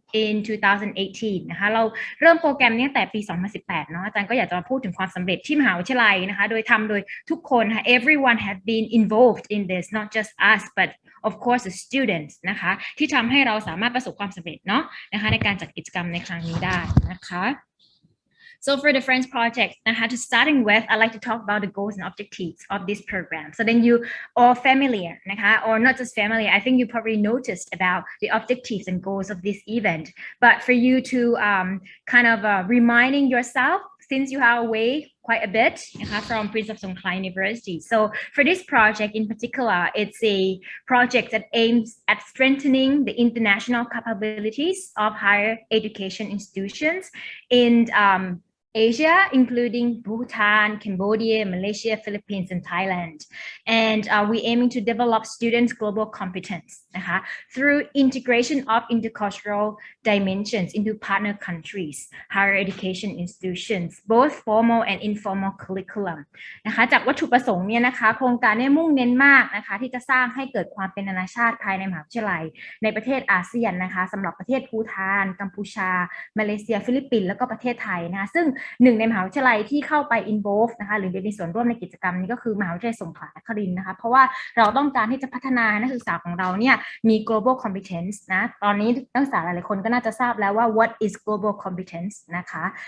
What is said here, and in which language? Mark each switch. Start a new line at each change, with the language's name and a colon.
Thai: in 2018 นะคะเราเริ่มโปรแกรมนี้ตั้งแต่ปี 2018 เนาะอาจารย์ก็อยากจะมาพูดถึงความสำเร็จที่มหาวิทยาลัยนะคะโดยทำโดยทุกคนค่ะ
English: everyone have been involved in this not just us but of course the students
Thai: นะคะที่ทำให้เราสามารถประสบความสำเร็จเนาะนะคะในการจัดกิจกรรมในครั้งนี้ได้นะคะ
English: So for the Friends project, to starting with, I'd like to talk about the goals and objectives of this program. So then you are familiar, or not just familiar. I think you probably noticed about the objectives and goals of this event. But for you to reminding yourself, since you are away quite a bit from Prince of Songkla University. So for this project in particular, it's a project that aims at strengthening the international capabilities of higher education institutions in Asia, including Bhutan, Cambodia, Malaysia, Philippines, and Thailand. And we're aiming to develop students' global competence through integration of intercultural dimensions into partner countries, higher education institutions, both formal and informal curriculum.
Thai: นะคะจากวัตถุประสงค์เนี่ยนะคะโครงการเนี่ยมุ่งเน้นมากนะคะที่จะสร้างให้เกิดความเป็นนานาชาติภายในมหาวิทยาลัยในประเทศอาเซียนนะคะสำหรับประเทศภูฏานกัมพูชา มาเลเซียฟิลิปปินส์แล้วก็ประเทศไทยนะคะซึ่งหนึ่งในมหาวิทยาลัยที่เข้าไป involve นะคะหรือมีส่วนร่วมในกิจกรรมนี้ก็คือมหาวิทยาลัยสงขลานครินทร์นะคะเพราะว่าเราต้องการที่จะพัฒนานักศึกษาของเราเนี่ยมี global competence นะตอนนี้นักศึกษาหลายๆคนก็น่าจะทราบแล้วว่า
English: what is global competence
Thai: นะคะ